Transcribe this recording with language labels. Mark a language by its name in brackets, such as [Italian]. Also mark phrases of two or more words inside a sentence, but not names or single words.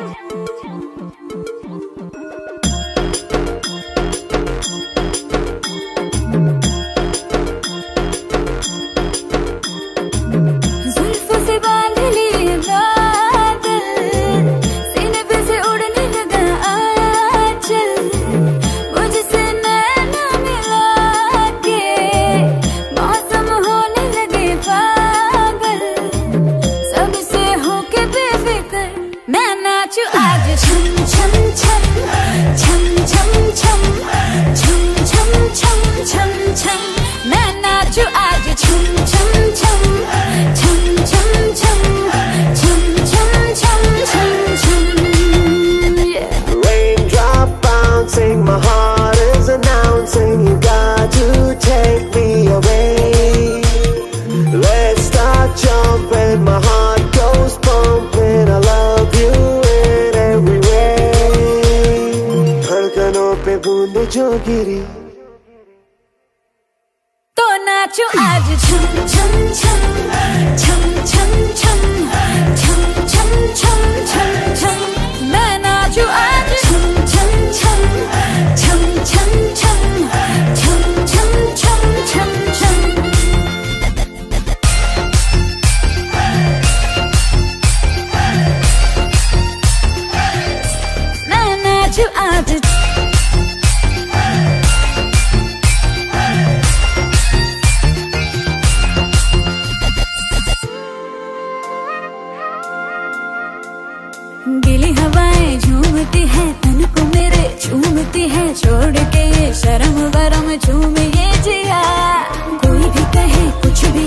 [Hindi] जुल्फों से बांध लिए बादल, सीने पे से उड़ने लगा आंचल। मुझसे नैना मिला के मौसम होने लगे पागल। सबसे होके बेफिक्र मैं नाचू आज छम छम छम छम छम छम छम छम छम छम छम मैं नाचू आज छम छम छम छम छम छम छम छम छम छम छम [English] Raindrop bouncing, my heart is announcing you got to take me away. Let's start jumping, my heart goes pumping. I love you in every way. [Hindi] धड़कनों पे बूंद जो गिरी तो नाचो आज छम छम छम छम छम छम छम छम छम छम छम मैं नाचू आज छम छम छम छम छम छम छम छम छम छम छम मैं नाचू आज गीली हवाएं झूमती है तन को मेरे झूमती है छोड़ के ये शर्म वरम झूम ये जिया कोई भी कहे कुछ भी